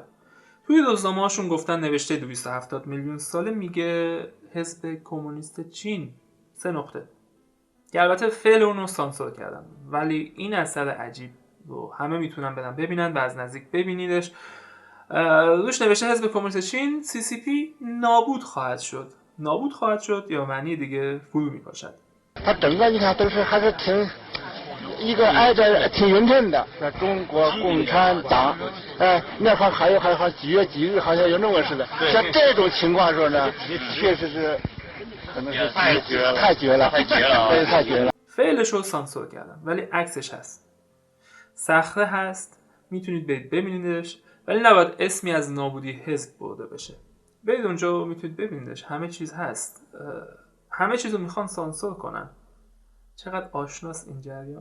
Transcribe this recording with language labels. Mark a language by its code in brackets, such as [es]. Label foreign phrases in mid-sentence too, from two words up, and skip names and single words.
[fa] توی روزنامه‌هاشون گفتن نوشته 270 میلیون ساله میگه حزب کمونیست چین 3 نقطه. که البته فعل اونو سانسور کردن، ولی این اثر عجیب رو همه میتونن برن ببینن و از نزدیک ببینیدش. روش نوشته حزب کمونیست چین CCP نابود خواهد شد نابود خواهد شد یا معنی دیگه فرو میپاشد. [zh] 它整个你看都是还是挺一个挨着挺匀称的，那中国共产党，那还有几月几日好像有那么似的。像这种情况时候呢，确实是可能是太绝了，太绝了。 [fa] فعلش رو سانسور کردم ولی عکسش هست. صخره هست، میتونید برید ببینیدش، ولی نباید اسمی از نابودی حزب برده بشه. برید اونجا میتونید ببینیدش، همه چیز هست. همه چیز رو میخوان سانسور کنن. چقدر آشناست این جریان.